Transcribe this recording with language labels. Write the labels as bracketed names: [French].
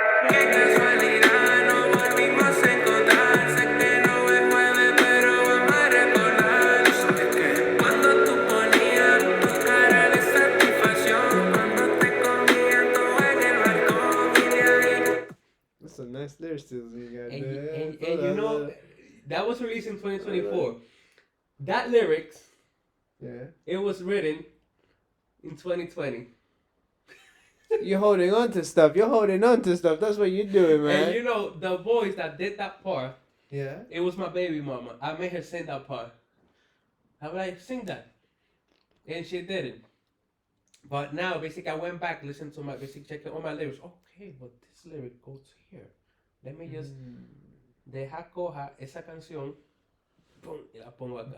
[Spanish] Qué casualidad, no volvimos a encontrar. Sé que no es jueves, pero vamos a recordar. ¿Sabes qué? Cuando tú ponías tu cara de satisfacción, cuando te comías todo en el balcón y de ahí. [English] That's some nice lyrics you got And, there. and you know, that was released in 2024. That lyrics, Yeah. it was written in 2020. You're holding on to stuff. That's what you're doing, man. And you know, the voice that did that part, Yeah. it was my baby mama. I made her sing that part. I was like, sing that. And she did it. But now, basically, I went back, listened to checking all my lyrics. Okay, but this lyric goes here. Let me just [Spanish] deja coja esa canción, pum, y la pongo acá.